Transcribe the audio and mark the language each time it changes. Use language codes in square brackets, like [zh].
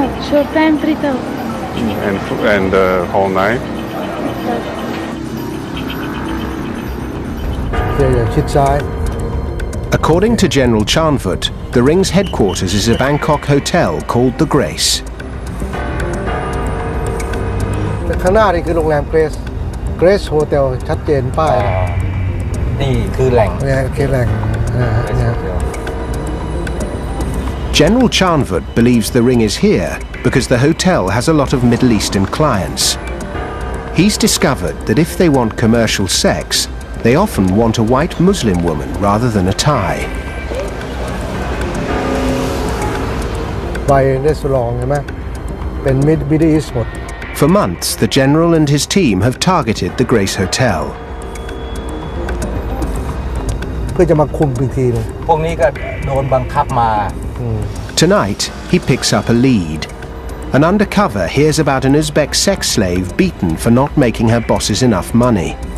[en] Short time 3,000. And the whole night? [th] อย่าชิดซ้าย [en] According to General Chanvut, the ring's headquarters is a Bangkok hotel called The Grace. [th] แต่ข้างหน้านี่คือโรงแรมเกรซ เกรซโฮเทลชัดเจนป้าย นี่คือแหล่ง เนี่ยคือแหล่งเนี่ย [en] General Chanvut believes the ring is here because the hotel has a lot of Middle Eastern clients. He's discovered that if they want commercial sex, they often want a white Muslim woman rather than a Thai. [th] ไปรีสอร์ทใช่ไหมเป็นมิดอีสต์หมด [en] For months, the general and his team have targeted the Grace Hotel. [th] เพื่อจะมาคุมอีกทีนึง พวกนี้ก็โดนบังคับมา [en] Tonight, he picks up a lead. An undercover hears about an Uzbek sex slave beaten for not making her bosses enough money.